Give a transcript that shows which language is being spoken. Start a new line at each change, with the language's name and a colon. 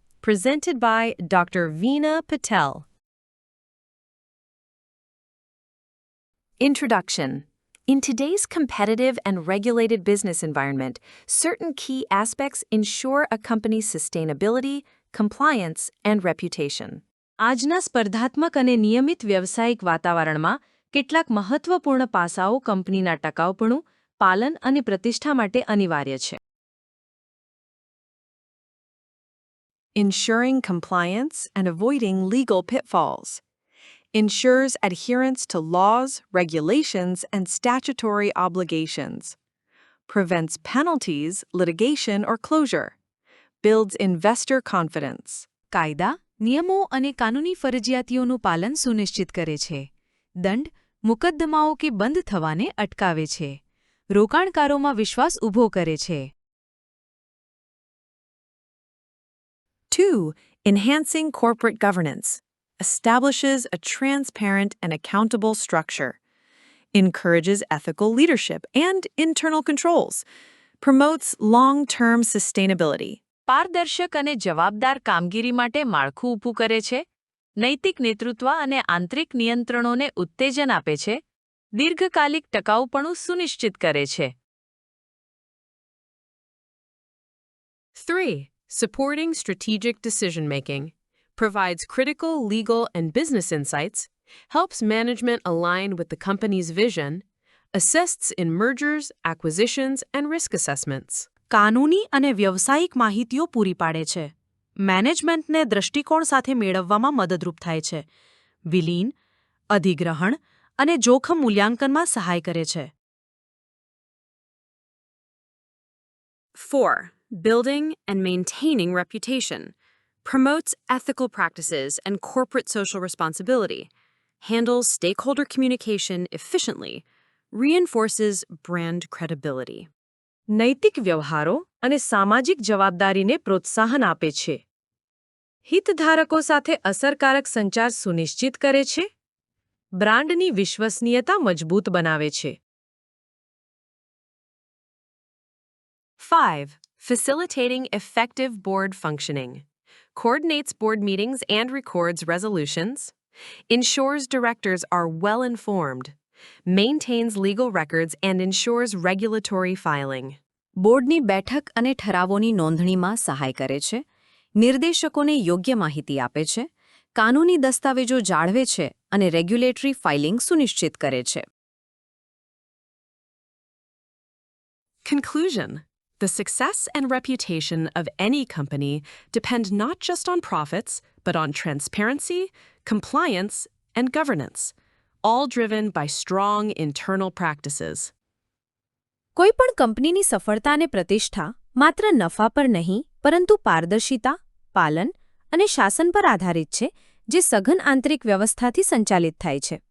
English: Presented by Dr. Veena Patel. Introduction. In today's competitive and regulated business environment, certain key aspects ensure a company's sustainability, compliance, and reputation.
Gujarati: આજના સ્પર્ધાત્મક અને નિયમિત વ્યવસાયિક વાતાવરણમાં કેટલાક મહત્વપૂર્ણ પાસાઓ કંપનીના ટકાઉપણું, પાલન અને પ્રતિષ્ઠા માટે અનિવાર્ય છે.
English: Ensuring compliance and avoiding legal pitfalls. Ensures adherence to laws, regulations, and statutory obligations. Prevents penalties, litigation, or closure. Builds investor confidence.
Gujarati: કાયદા, નિયમો અને કાનૂની ફરજિયાતીઓનું પાલન સુનિશ્ચિત કરે છે. દંડ, મુકદ્દમાઓ કે બંધ થવાને અટકાવે છે. રોકાણકારોમાં વિશ્વાસ ઊભો કરે છે.
English: 2. Enhancing corporate governance. Establishes a transparent and accountable structure. Encourages ethical leadership and internal controls. Promotes long-term sustainability.
Gujarati: પારદર્શક અને જવાબદાર કામગીરી માટે માળખું ઊભું કરે છે. નૈતિક નેતૃત્વ અને આંતરિક નિયંત્રણોને ઉત્તેજન આપે છે. દીર્ઘકાલિક ટકાઉપણું સુનિશ્ચિત કરે છે.
English: 3. Supporting strategic decision-making. Provides critical legal and business insights, helps management align with the company's vision, assists in mergers, acquisitions, and risk assessments.
Gujarati: કાનૂની અને વ્યવસાયિક માહિતીઓ પૂરી પાડે છે. મેનેજમેન્ટને દૃષ્ટિકોણ સાથે મેળવવામાં મદદરૂપ થાય છે. વિલીન, અધિગ્રહણ અને જોખમ મૂલ્યાંકનમાં સહાય કરે છે.
English: 4. Building and maintaining reputation. Promotes ethical practices and corporate social responsibility. Handles stakeholder communication efficiently. Reinforces brand credibility.
Gujarati: નૈતિક વ્યવહારો અને સામાજિક જવાબદારીને પ્રોત્સાહન આપે છે. હિતધારકો સાથે અસરકારક સંચાર સુનિશ્ચિત કરે છે. બ્રાન્ડની વિશ્વસનીયતા મજબૂત બનાવે છે.
English: 5. Facilitating effective board functioning. Coordinates board meetings and records resolutions. Ensures directors are well informed. Maintains legal records and ensures regulatory filing.
Gujarati: બોર્ડની બેઠક અને ઠરાવોની નોંધણીમાં સહાય કરે છે. નિર્દેશકોને યોગ્ય માહિતી આપે છે. કાનૂની દસ્તાવેજો જાળવે છે અને રેગ્યુલેટરી ફાઇલિંગ સુનિશ્ચિત કરે છે.
English: Conclusion. The success and reputation of any company depend not just on profits, but on transparency, compliance, and governance, all driven by strong internal practices.
Gujarati: કોઈપણ કંપનીની સફળતા અને પ્રતિષ્ઠા માત્ર નફા પર નહીં, પરંતુ પારદર્શિતા, પાલન અને શાસન પર આધારિત છે, જે સઘન આંતરિક વ્યવસ્થાથી સંચાલિત થાય છે.